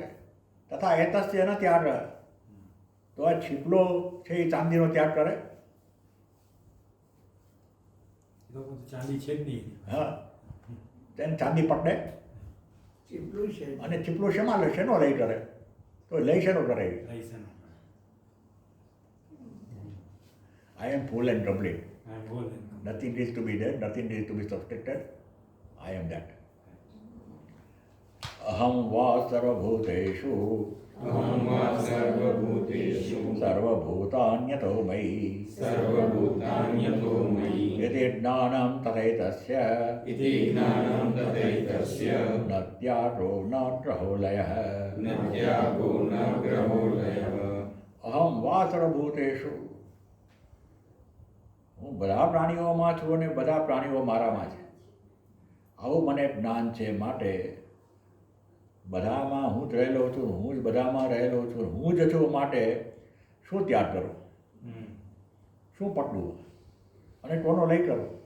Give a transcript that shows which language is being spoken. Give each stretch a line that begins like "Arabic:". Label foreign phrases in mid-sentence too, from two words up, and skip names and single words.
Sanskrit: तथा एतस्य न त्याग,
Gujarati: તો આ છીપલો છે એ ચાંદીનો ત્યાગ કરે? ચાંદી છે જ નહીં. હા, તેને ચાંદી પકડે ચીપલું છે અને છીપલું શેમાં લે, શેનો લઈ કરે? તો લઈ શેનો કરે?
English: I am full and complete. Nothing is to be done, nothing is to be subtracted. I am that.
Sanskrit: अहम वा सर्वभूतेषु अहं वा सर्वभूतेषु सर्वभूतान्यतो मयि सर्वभूतान्यतो मयि यदि ज्ञानं तथैतस्य इति ज्ञानं तथैतस्य न त्यागो न ग्रहो लयः न त्यागो न ग्रहो लयः अहम वा सर्वभूतेषु,
Gujarati: હું બધા પ્રાણીઓમાં છું અને બધા પ્રાણીઓ મારામાં છે. આવું મને જ્ઞાન છે. માટે બધામાં હું જ રહેલો છું, હું જ બધામાં રહેલો છું, હું જ છું. માટે શું ત્યાગ કરું, શું પકડવું અને કોનો લઈ કરું?